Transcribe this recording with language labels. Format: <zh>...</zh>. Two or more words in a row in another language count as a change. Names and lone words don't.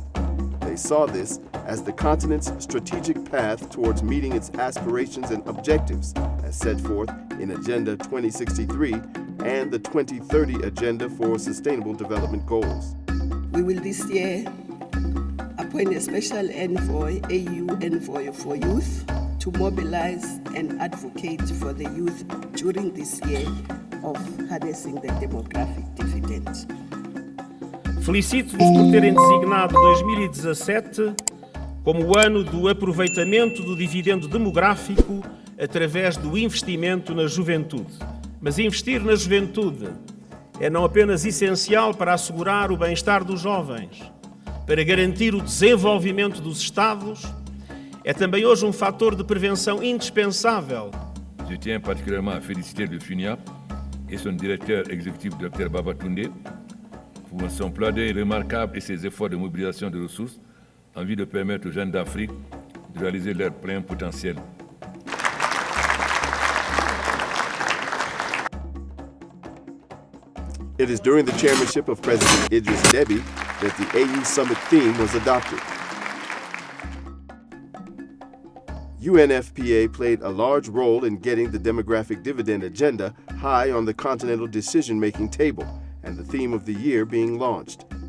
<en>They saw this as the continent's strategic path towards meeting its aspirations and objectives as set forth in Agenda 2063 and the 2030 Agenda for Sustainable Development Goals. We will this year appoint a special envoy, AU envoy for youth, to mobilize and advocate for the youth during this year of harnessing the demographic dividend.</en> <pt>Felicito-vos por terem designado 2017 como o ano do aproveitamento do dividendo demográfico através do investimento na juventude. Mas investir na juventude é não apenas essencial para assegurar o bem-estar dos jovens, para garantir o desenvolvimento dos Estados, é também hoje um fator de prevenção indispensável.</pt> <fr>Je tiens particulièrement à féliciter le FUNIAP et son directeur exécutif, Dr Babatunde, pour son plaidoyer remarquable et ses efforts de mobilisation de ressources en vue de permettre aux jeunes d'Afrique de réaliser leur plein potentiel.</fr> <en>It is during the chairmanship of President Idris Deby that the AU Summit theme was adopted. UNFPA played a large role in getting the demographic dividend agenda high on the continental decision-making table, and the theme of the year being launched.</en>